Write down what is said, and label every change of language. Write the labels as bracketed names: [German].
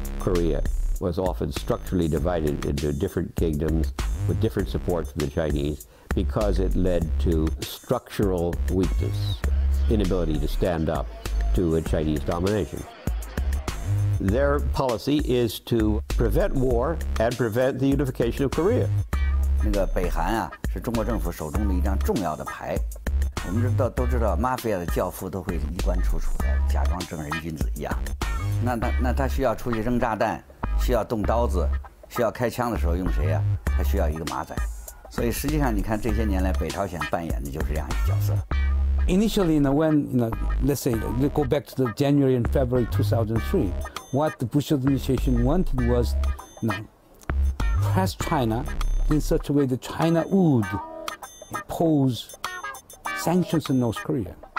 [English] Korea was often structurally divided into different kingdoms with different support from the Chinese, because it led to structural weakness, inability to stand up to a Chinese domination. Their policy is to prevent war and prevent the unification of Korea. [Chinese] 那个北韩啊，是中国政府手中的一张重要的牌。我们都知道，马菲亚的教父都会衣冠楚楚的，假装正人君子一样。那他需要出去扔炸弹，需要动刀子，需要开枪的时候用谁呀？他需要一个马仔。所以实际上，你看这些年来，北朝鲜扮演的就是这样一个角色。 [English] Initially, when let's say go back to the January and February 2003, what the Bush administration wanted was, press China in such a way that China would impose sanctions on North Korea.